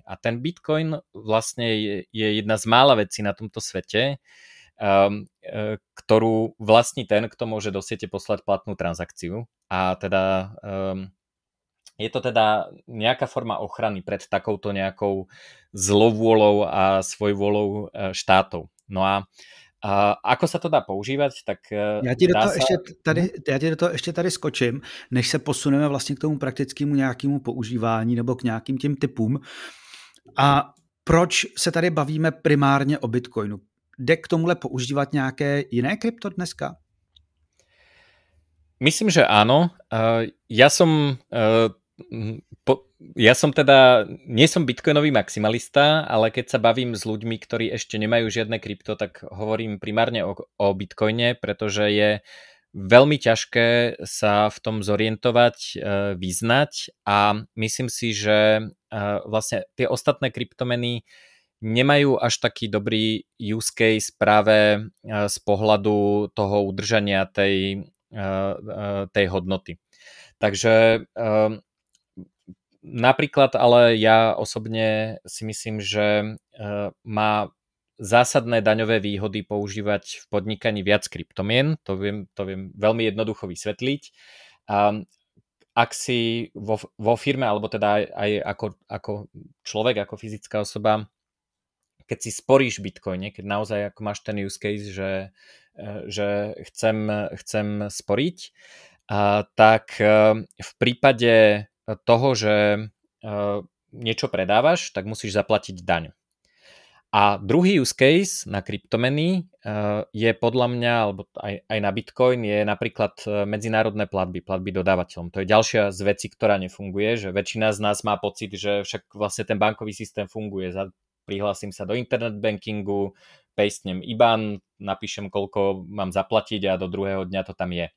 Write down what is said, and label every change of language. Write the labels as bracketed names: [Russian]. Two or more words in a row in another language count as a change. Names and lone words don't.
[Slovak] A ten Bitcoin vlastne je jedna z mála vecí na tomto svete, ktorú vlastní ten, kto môže do siete poslať platnú transakciu. A teda je to teda nejaká forma ochrany pred takouto nejakou zlovôľou a svojvôľou štátov. No a ako sa to dá používať, tak [Czech] já ti do toho ještě tady skočím, než se posuneme vlastně k tomu praktickému nějakému používání nebo k nějakým těm typům. A proč se tady bavíme primárně o Bitcoinu? Jde k tomuhle používat nějaké jiné krypto dneska? [Slovak] Myslím, že áno. Ja som teda, nie som bitcoinový maximalista, ale keď sa bavím s ľuďmi, ktorí ešte nemajú žiadne krypto, tak hovorím primárne o bitcoine, pretože je veľmi ťažké sa v tom zorientovať, vyznať a myslím si, že vlastne tie ostatné kryptomeny nemajú až taký dobrý [English] use case [Slovak] práve z pohľadu toho udržania tej hodnoty. Takže napríklad, ale ja osobne si myslím, že má zásadné daňové výhody používať v podnikaní viac kryptomien. To viem veľmi jednoducho vysvetliť. Ak si vo firme, alebo teda aj ako človek, ako fyzická osoba, keď si sporíš v Bitcoine, keď naozaj ako máš ten [English] use case, [Slovak] že chcem sporiť, tak v prípade toho, že niečo predávaš, tak musíš zaplatiť daň. A druhý [English] use case [Slovak] na kryptomeny je podľa mňa, alebo aj na Bitcoin, je napríklad medzinárodné platby dodávateľom. To je ďalšia z vecí, ktorá nefunguje, že väčšina z nás má pocit, že však vlastne ten bankový systém funguje. Prihlásim sa do [English] internet bankingu, [Slovak] pastnem IBAN, napíšem, koľko mám zaplatiť a do druhého dňa to tam je.